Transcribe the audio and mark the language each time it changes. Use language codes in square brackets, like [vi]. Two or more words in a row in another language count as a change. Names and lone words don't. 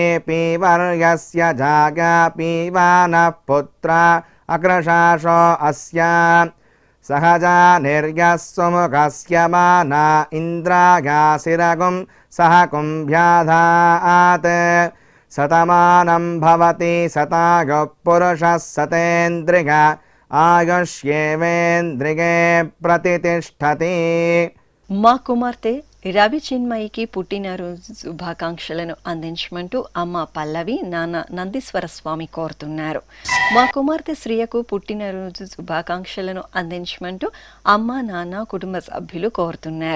[sa] पीवर्यस्य जागा पीवानः पुत्रा अकृशाशो अस्य सहजा निर्यः सुमुखस्य माना इन्द्रागासिरगुं सह कुम्भ्याधात् शतमानं भवति शतायुः पुरुषः शतेन्द्रिय आयुष्येवेन्द्रिये प्रतितिष्ठति. [te] మా కుమార్తె రవి చిన్మయికి పుట్టినరోజు శుభాకాంక్షలను అందించమంటూ అమ్మ పల్లవి నాన్న నందీశ్వర స్వామి కోరుతున్నారు. మా కుమార్తె శ్రియకు పుట్టినరోజు శుభాకాంక్షలను అందించమంటూ అమ్మ నాన్న కుటుంబ సభ్యులు కోరుతున్నారు.